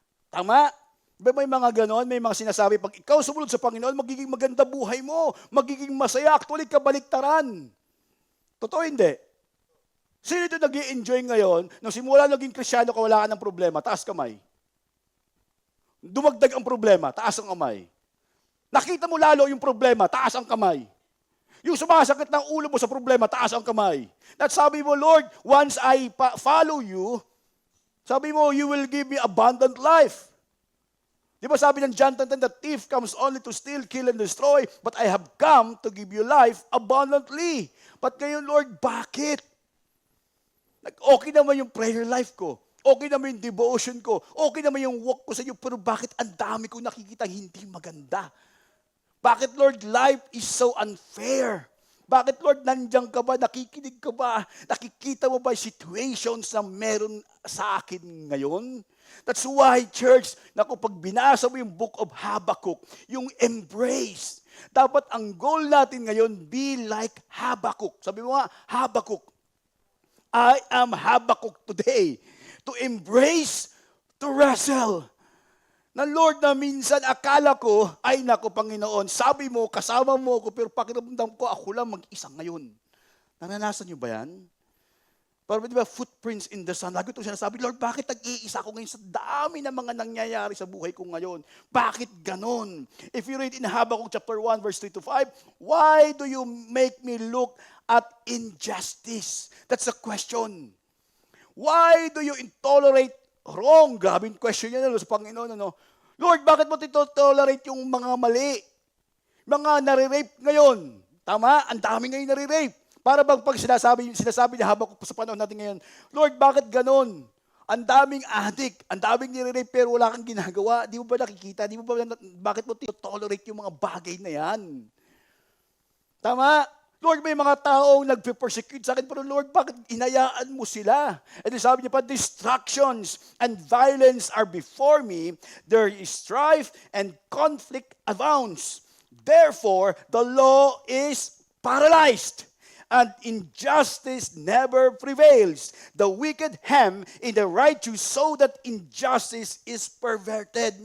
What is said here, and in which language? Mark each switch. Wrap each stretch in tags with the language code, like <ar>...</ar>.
<tl>Tama? Diba may mga ganon, may mga sinasabi, pag ikaw sumunod sa Panginoon, magiging maganda buhay mo, magiging masaya, actually kabaliktaran. Totoo hindi? Sino ito nag-i-enjoy ngayon, nung simula naging Krisyano ka, wala ka ng problema, taas kamay. Dumagdag ang problema, taas ang kamay. Nakita mo lalo yung problema, taas ang kamay. Yung sumasakit ng ulo mo sa problema, taas ang kamay. At sabi mo,</tl> <en>Lord, once I follow you,</en> <tl>sabi mo,</tl> <en>you will give me abundant life.</en> <tl>Di ba sabi ng</tl> <en>John 10:10, the thief comes only to steal, kill, and destroy, but I have come to give you life abundantly.</en> <tl>But ngayon, Lord, bakit? Okay naman yung prayer life ko. Okay naman yung devotion ko. Okay naman yung walk ko sa iyo. Pero bakit ang dami kong nakikita hindi maganda? Bakit,</tl> <en>Lord, life is so unfair?</en> <tl>Bakit, Lord, nandiyan ka ba? Nakikinig ka ba? Nakikita mo ba situations na meron sa akin ngayon?</tl> <en>That's why, church,</en> <tl>naku, pag binasa mo yung book of Habakkuk, yung embrace, dapat ang goal natin ngayon,</tl> <en>be like Habakkuk.</en> <tl>Sabi mo nga, Habakkuk.</tl> <en>I am Habakkuk today. To embrace, to wrestle.</en> <tl>Na Lord, na minsan akala ko, ay naku Panginoon, sabi mo, kasama mo ako, pero pakiramdam ko, ako lang mag-isa ngayon. Naranasan niyo ba yan? Parang di ba,</tl> <en>footprints in the sun.</en> <tl>Lagi ito sinasabi, Lord, bakit nag-iisa ako ngayon sa dami ng mga nangyayari sa buhay ko ngayon? Bakit ganon?</tl> <en>If you read in Habakkuk chapter 1, verse 3 to 5, why do you make me look at injustice? That's a question. Why do you intolerate wrong?</en> <tl>Grabing question yan sa Panginoon. Lord, bakit mo tolerate yung mga mali? Mga nare-rape ngayon. Tama? Ang dami ngayon nare-rape. Para bang pag sinasabi niya habang sa panahon natin ngayon, Lord, bakit ganon? Ang daming addict, ang daming nire-rape pero wala kang ginagawa. Di mo ba nakikita? Bakit mo tolerate yung mga bagay na yan? Tama? Lord, may mga taong nagpe-persecute sa akin, pero Lord, bakit inayaan mo sila?</tl> <en>And</en> <tl>sabi niya pa,</tl> <en>distractions and violence are before me. There is strife and conflict abounds. Therefore, the law is paralyzed, and injustice never prevails. The wicked hem in the righteous, so that injustice is perverted.</en>